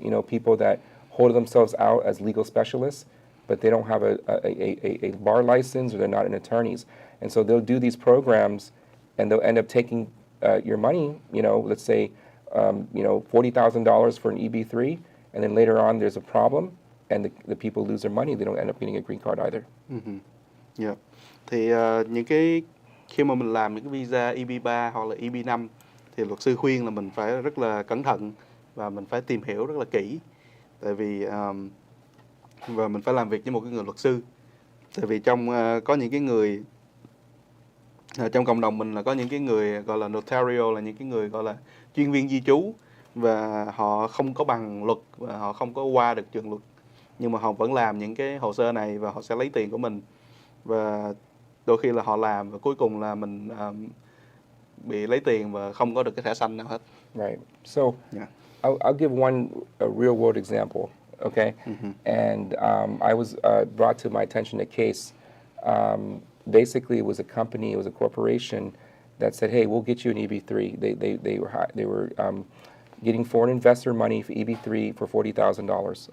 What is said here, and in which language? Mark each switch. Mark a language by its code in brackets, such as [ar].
[en] You know, people that hold themselves out as legal specialists, but they don't have a bar license, or they're not an attorneys, and so they'll do these programs, and they'll end up taking your money. You know, let's say $40,000 for an EB-3, and then later on there's a problem, and the people lose their money. They don't end up getting a green card either. Yeah. [vi] Thì những cái khi mà mình làm những cái visa EB-3 hoặc là EB-5 thì luật sư khuyên là mình phải rất là cẩn thận và mình phải tìm hiểu rất là kỹ, tại vì và mình phải làm việc với một cái người luật sư, tại vì có những cái người trong cộng đồng mình là có những cái người gọi là notario, là những cái người gọi là chuyên viên di trú, và họ không có bằng luật và họ không có qua được trường luật, nhưng mà họ vẫn làm những cái hồ sơ này và họ sẽ lấy tiền của mình, và đôi khi là họ làm và cuối cùng là mình bị lấy tiền và không có được cái thẻ xanh nào hết. [en] Right. So Yeah. I'll give one real world example. Okay, and I was brought to my attention a case. Basically, it was a company, it was a corporation that said, "Hey, we'll get you an EB-3." They were getting foreign investor money for EB-3 for $40,000.